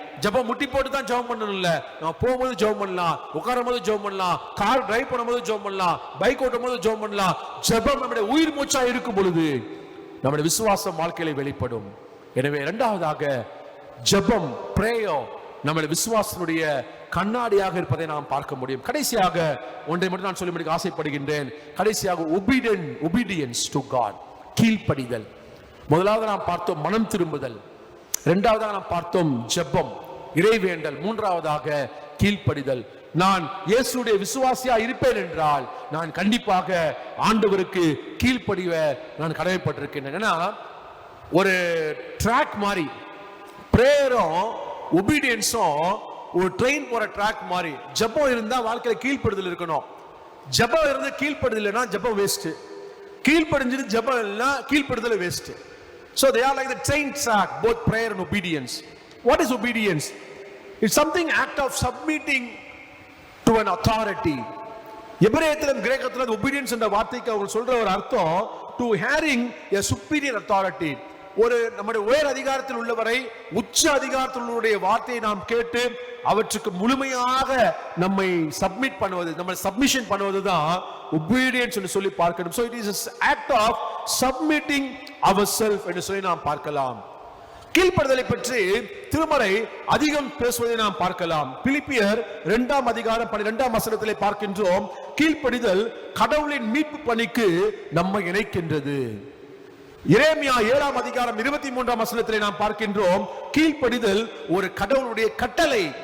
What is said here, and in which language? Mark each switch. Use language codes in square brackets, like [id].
[ta] ஜெபம் முட்டி போட்டு தான் ஜெபம் பண்ணணும் இல்ல, நம்ம போகும்போது ஜெபம் பண்ணலாம், உட்காரும் போது ஜெபம் பண்ணலாம், கார் டிரைவ் பண்ணும்போது ஜெபம் பண்ணலாம், பைக் ஓட்டும் போது ஜெபம் பண்ணலாம். ஜெபம் நம்முடைய உயிர் மூச்சா இருக்கும் பொழுது நம்முடைய விசுவாசம் வாழ்க்கையில வெளிப்படும். எனவே இரண்டாவதாக ஜெபம், பிரேயர் நம்முடைய விசுவாசனுடைய கண்ணாடியாக இருப்பதை நாம் பார்க்க முடியும். கடைசியாக ஒன்றை மட்டும் நான் சொல்லி முடிக்க ஆசைப்படுகின்றேன். கடைசியாக [en] obedience to God, [ta] கீழ்ப்படிதல். முதலாவது நாம் பார்த்தோம் மனம் திரும்புதல், இரண்டாவதாக நாம் பார்த்தோம் ஜெபம், இறைவேண்டல், மூன்றாவதாக கீழ்ப்படிதல். நான் இயேசுடைய விசுவாசியா இருப்பேன் என்றால் நான் கண்டிப்பாக ஆண்டவருக்கு கீழ்ப்படிவ நான் கடமைப்பட்டிருக்கின்றேன். ஏன்னா ஒரு ட்ராக் மாதிரி பிரேயரும் ஒபீடியன்ஸும் ஒரு ட்ரெயின் போற ட்ராக் மாதிரி. ஜெபம் இருந்தா வாழ்க்கையில கீழ்ப்படுதல் இருக்கணும். ஜெபம் இருந்து கீழ்ப்படுதல் இல்லைன்னா ஜெபம் வேஸ்ட், கீழ்ப்படிஞ்சது ஜெபம் இல்லைன்னா கீழ்ப்படுதல் waste. [en] So they are like the train track, both prayer and obedience. What is obedience? It's something act of submitting to an authority. [ta] எபிரேயத்திலும் கிரேக்கத்திலும் obedience என்ற வார்த்தைக்கு அவங்க சொல்ற ஒரு அர்த்தம் [en] to having a superior authority. [ta] ஒரு நம்முடைய உயர் அதிகாரத்தில் உள்ளவரை உச்ச அதிகாரத்தில் உள்ளவருடைய வார்த்தையை நாம் கேட்டு அவற்றுக்கு முழுமையாக நம்மை சப்மிட் பண்ணுவது, நம்ம சப்மிஷன் பண்ணுவதுதான் obedience என்று சொல்லி பார்க்கணும். [en] So it is an act of submitting ourselves [ta] என்று சொல்லி நாம் பார்க்கலாம். கீழ்ப்படிதலை பற்றி திருமறை அதிகம் பேசுவதை நாம் பார்க்கலாம். பிலிப்பியர் 2 அதிகாரம் 12 வசனத்திலே பார்க்கின்றோம், கீழ்ப்படிதல் கடவுளின் மீட்பு பணிக்கு நம்மை இணைக்கின்றது. எரேமியா 7 அதிகாரம் 23 வசனத்திலே நாம் பார்க்கின்றோம், கீழ்ப்படிதல் ஒரு கடவுளுடைய கட்டளை.